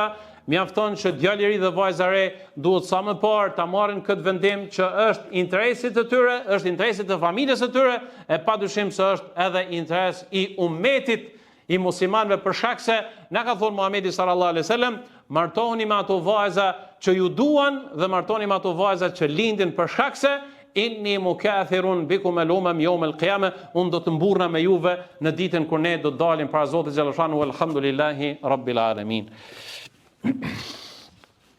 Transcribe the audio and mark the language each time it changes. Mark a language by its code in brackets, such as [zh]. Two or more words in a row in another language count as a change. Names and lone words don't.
[sq] Mjafton që djalë i ri dhe vajza e re duhet sa më parë ta marrin këtë vendim që është interesi të tyre, është interesi të familjes së tyre, e padyshim se është edhe interes i ummetit i muslimanëve për shkak se na ka thënë Muhamedi [ar] صلى الله عليه وسلم, [sq] martohuni me ato vajza që ju duan dhe martoni me ato vajza që lindin për shkak se [ar] إني مكاثر بكم الأمم يوم القيامة, [sq] unë do të mburrna me juve në ditën kur ne do të dalim para Zotit xhaleshanu, [ar] الحمد لله رب العالمين.